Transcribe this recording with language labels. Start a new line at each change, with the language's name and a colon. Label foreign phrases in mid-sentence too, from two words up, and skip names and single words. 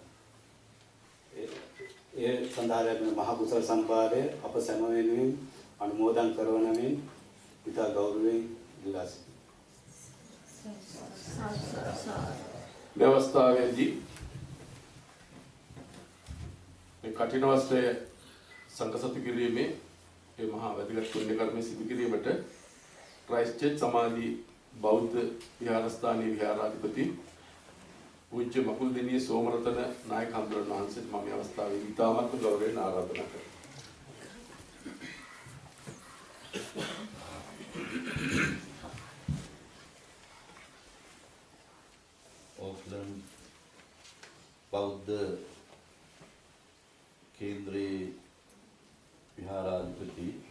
Sinhala: ඒ සඳහා ලැබෙන මහ කුසල සම්පාදය අප සැම වෙනුවෙන් අනුමෝදන් කරවන මෙන් ඉතා ගෞරවයෙන් ඉල්ලා සිටිනවා. व्यवस्थावेदी මේ කටින වස්ත්‍රය සංකසතු කිරීමේ මේ මහා වැදගත් පුණ්‍ය කර්මයේ සිදු කිරීමට ක්‍රයිස්ට් සමාධි බෞද්ධ විහාරස්ථානයේ විහාරාධිපති පූජ්‍ය මකුලදිනී සෝමරතන නායක හඳුරන් वහන්සේට මම මේ අවස්ථාවේ ඉතාමත් ගෞරවයෙන් ආරාධනා කරනවා. ඕක්ලන්ඩ් බෞද්ධ කේන්ද්‍රයේ විහාරාධිපති